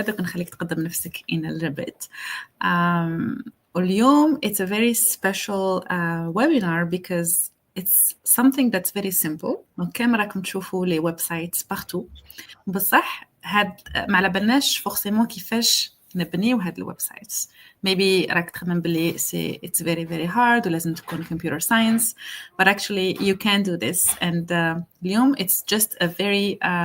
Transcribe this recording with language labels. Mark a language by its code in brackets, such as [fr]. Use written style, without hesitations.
[ar] دوك نخليك تقدم نفسك [en] in a little bit. [ar] واليوم [en] it's a very special webinar because it's something that's very simple. [ar] كما راكم تشوفوا لي ويب سايت partout, بصح هاد ما على بالناش فورسيمون كيفاش نبنيو هاد الويب سايتس. [en] maybe [ar] راك تخمم بلي [en] it's very very hard [ar] ولازم تكون [en] computer science, but actually you can do this. and [ar] اليوم [en] it's just a very